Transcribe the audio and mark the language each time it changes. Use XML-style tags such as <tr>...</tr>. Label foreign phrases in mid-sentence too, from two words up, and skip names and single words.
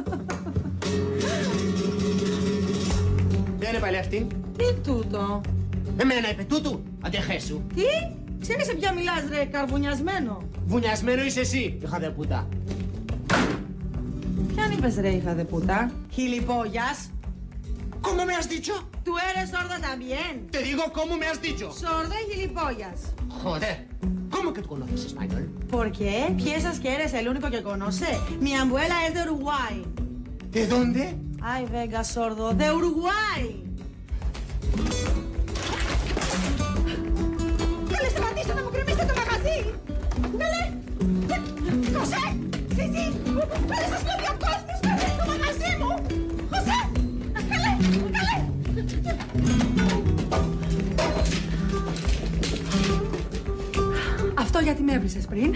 <el>Ποια είναι πάλι αυτή? Τι τούτο? Εμένα είπε τούτου, αντεχέσου. Τι? Ξέρεις σε ποια μιλάς ρε, καρβουνιασμένο? Βουνιασμένο είσαι εσύ,</el> <es>hija de puta.</es> <el>Ποιαν είπες ρε,</el> <es>hija de puta?</es> <el>Χιλιπόγιας.</el> <es>¿Cómo me has dicho? Tú eres sorda también. Te digo cómo me has dicho. Sorda y gilipollas. Joder, ¿cómo que tú conoces español? ¿Por qué? ¿Piensas que eres el único que conoce? Mi abuela es de Uruguay. ¿De dónde? Ay, venga, sordo, de Uruguay.</es> <el>Καλέ, σταματήστε να μου κρεμίσετε το μαγαζί! Καλέ! Χωσέ! Σιζή! Καλέ, σας λέω διακόστης! Καλέ, το μαγαζί μου! Χωσέ! Καλέ! Καλέ! Αυτό γιατί με έβρισες πριν.</el>